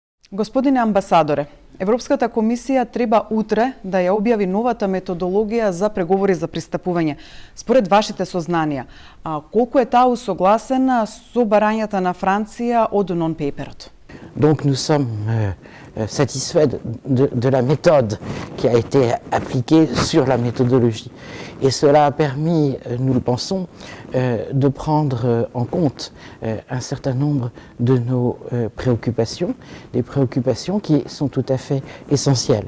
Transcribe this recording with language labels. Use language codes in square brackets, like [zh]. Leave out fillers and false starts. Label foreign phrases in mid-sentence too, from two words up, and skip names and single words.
[mk] Господине амбасадоре, Европската комисија треба утре да ја објави новата методологија за преговори за пристапување. Според вашите сознанија, колку е таа усогласена со барањата на Франција од нон-пейперот? [fr] Donc nous sommes satisfaits de la méthode qui a été appliquée sur la méthodologie. Et cela a permis, nous le pensons, de prendre en compte un certain nombre de nos préoccupations, des préoccupations qui sont tout à fait essentielles.